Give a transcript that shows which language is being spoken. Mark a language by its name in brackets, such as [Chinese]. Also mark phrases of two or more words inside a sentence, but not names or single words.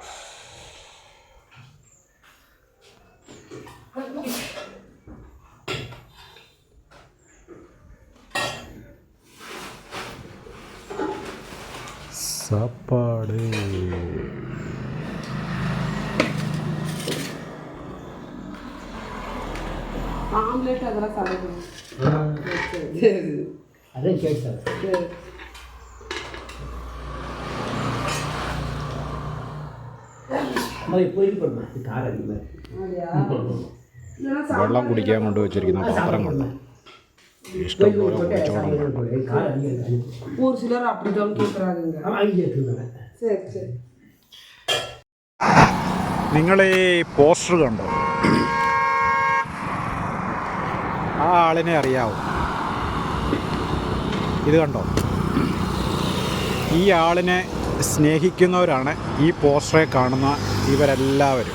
[Tamil] சாப்பாடு ஆம்லெட் அதெல்லாம் சாப்பிடுவோம். அதே கேட்க [Malayalam] വെള്ളം കുടിക്കാൻ കൊണ്ട് വെച്ചിരിക്കുന്ന പാത്രം കൊണ്ട് ഇഷ്ടംപോലെ കുടിച്ചോണം. [Tamil] ஒரு சிலர் அப்படிதான் கேட்குறாங்க. சரி சரி. [Malayalam] നിങ്ങൾ ഈ പോസ്റ്റർ കണ്ടോ? ആ ആളിനെ അറിയാവോ? ഇത് കണ്ടോ? ഈ ആളിനെ സ്നേഹിക്കുന്നവരാണ് ഈ പോസ്റ്ററെ കാണുന്ന ഇവരെല്ലാവരും.